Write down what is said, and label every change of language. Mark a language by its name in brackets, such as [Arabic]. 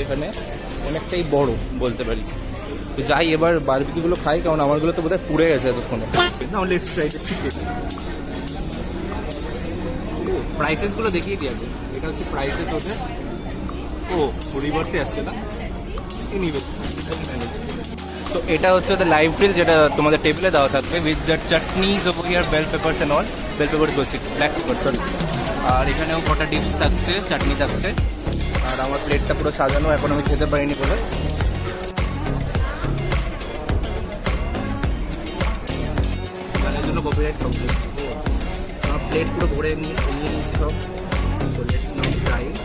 [Bangla] এখানে অনেকটাই বড় বলতে পারি। তো যাই এবার বারবিকিউগুলো খাই, কারণ আমারগুলো তো বোধহয় পুড়ে গেছে এতক্ষণে। [English] Now let's try the chicken. [Bangla] প্রাইসেসগুলো দেখিয়ে দিই আগে। এটা হচ্ছে প্রাইসেস ওদের। ও রিভার্সে আসছে না, [English] Anyways. So [Bangla] এটা হচ্ছে [English] the live grill [Bangla] যেটা তোমাদের টেবিলে দেওয়া থাকবে [English] with the chutneys over here, bell peppers and all. Bell peppers [Bangla] বলছি, [English] black pepper sorry. [Bangla] আর এখানেও কটা ডিপস থাকছে, চাটনি থাকছে। আর আমার প্লেটটা পুরো সাজানো, এখন আমি খেতে পারিনি বলে। গানের জন্য কপিরাইট কমপ্লিট। আমার প্লেট পুরো ভরে নিয়ে নিয়েছি সব। [English] So let's now try.